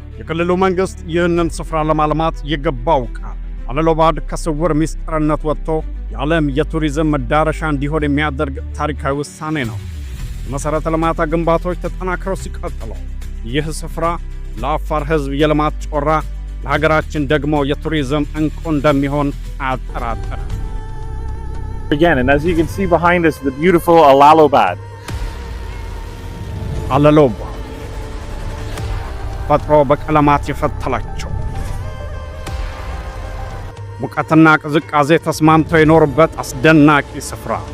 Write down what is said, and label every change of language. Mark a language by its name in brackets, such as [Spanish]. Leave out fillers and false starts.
[Amharic] የክልሉ መንግሥት ይህንን ስፍራ ለማልማት የገባው ቃል አለሎባድ ከስውር ምስጢርነት ወጥቶ የዓለም የቱሪዝም መዳረሻ እንዲሆን የሚያደርግ ታሪካዊ ውሳኔ ነው። የመሠረተ ልማት ግንባታዎች ተጠናክረው ሲቀጥሉ ይህ ስፍራ ለአፋር ሕዝብ የልማት ጮራ፣ ለሀገራችን ደግሞ የቱሪዝም እንቁ እንደሚሆን አያጠራጥርም። [English] Again, and as you can see behind us, the beautiful Alalobad. [Amharic] አለሎባድ ተፈጥሮ በቀለማት የፈተለችው ሙቀትና ቅዝቃዜ ተስማምተው የኖሩበት አስደናቂ ስፍራ።